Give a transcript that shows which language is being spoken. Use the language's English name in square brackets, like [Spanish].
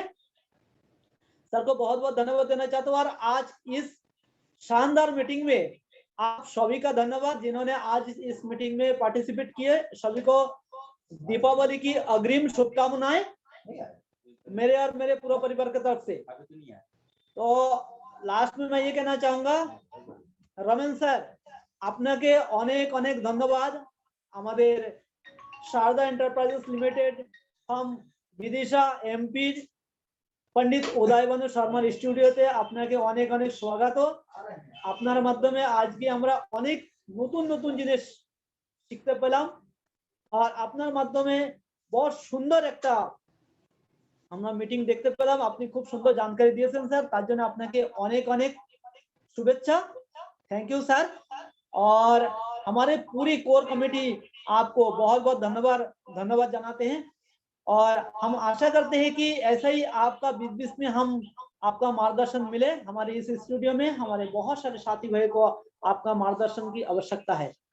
[Hindi] Sir को बहुत बहुत धन्यवाद देना चाहता हूँ। और आज इस शानदार मीटिंग में आप सभी का धन्यवाद जिन्होंने आज इस मीटिंग में पार्टिसिपेट किए। सभी को दीपावली की अग्रिम शुभकामनाएं मेरे और मेरे पूरा परिवार की तरफ से। तो लास्ट में मैं ये कहना चाहूंगा, रमन सर [Bangla] আপনাকে অনেক অনেক ধন্যবাদ। আমাদের Sharada enterprises limited from Bidisha MP पंडित उदय भानु शर्मार स्टूडियोते আপনাকে অনেক অনেক স্বাগত। আপনার মাধ্যমে আজকে আমরা অনেক নতুন নতুন জিনিস শিখতে পেলাম, আর আপনার মাধ্যমে बहुत সুন্দর একটা আমরা মিটিং দেখতে পেলাম। আপনি খুব সুন্দর জানকারি দিয়েছেন স্যার, তার জন্য আপনাকে অনেক অনেক শুভেচ্ছা। [Hindi] Thank you sir. और हमारे पूरी कोर कमेटी आपको बहुत बहुत धन्यवाद जनाते हैं, और हम आशा करते हैं कि ऐसा ही आपका बीच में हम आपका मार्गदर्शन मिले। हमारे इस स्टूडियो में हमारे बहुत सारे साथी भाई को आपका मार्गदर्शन की आवश्यकता है।